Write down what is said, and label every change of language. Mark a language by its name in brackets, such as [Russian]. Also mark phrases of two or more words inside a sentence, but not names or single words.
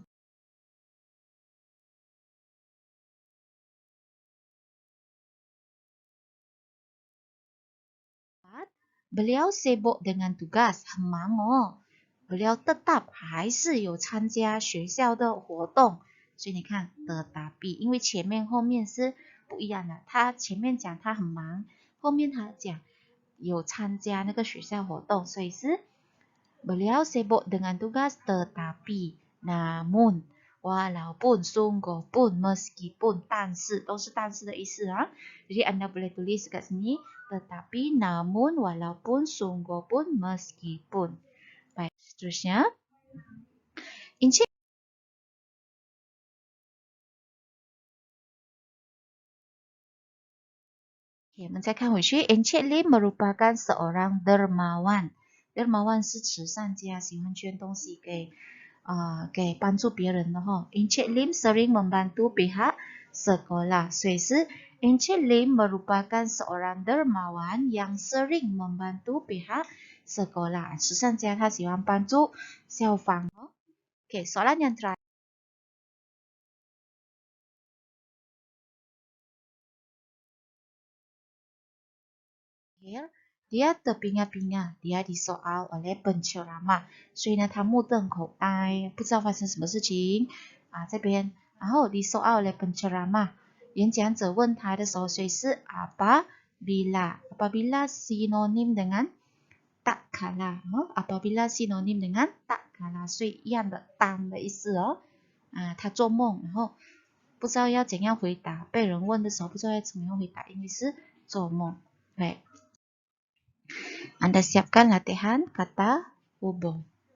[Malay] keempat。beliau sibuk dengan tugas， [Chinese] 很忙哦。 [Malay] beliau tetap [Chinese] 还是有参加学校的活动。所以你看 tetapi， 因为前面后面是不一样的，他前面讲他很忙，后面他讲有参加那个学校活动，所以 [Malay] 是 beliau sibuk dengan tugas tetapi namun walaupun sungguh pun meskipun [Chinese] 但是都是但是的意思啊。 [Malay] jadi Anda boleh tulis kat sini tetapi namun walaupun sungguh pun meskipun。baik, seterusnya Encik [Chinese] 我们再看回去 [Malay] Encik Lim merupakan seorang dermawan。 [Chinese] dermawan 是慈善家，喜欢捐东西给帮助别人的哈。 [Malay] Encik Lim sering membantu pihak sekolah， [Chinese] 所以是 [Malay] Encik Lim merupakan seorang dermawan yang sering membantu pihak sekolah。 [Chinese] 慈善家他喜欢帮助校方。 [Malay] OK， soalan yang terakhir。dia terpinga-pinga， dia disoal oleh penceramah， [Chinese] 所以呢，他目瞪口呆，不知道发生什么事情这边，然后 [Malay] disoal oleh penceramah， [Chinese] 演讲者问他的时候，所以是 [Malay] apabila sinonim dengan tak kalah， apabila sinonim dengan tak kalah， [Chinese] 所以一样的当的意思哦。他做梦，然后不知道要怎样回答，被人问的时候不知道要怎么样回答，因为是做梦。 [Malay] 对。Anda siapkan latihan kata hubung.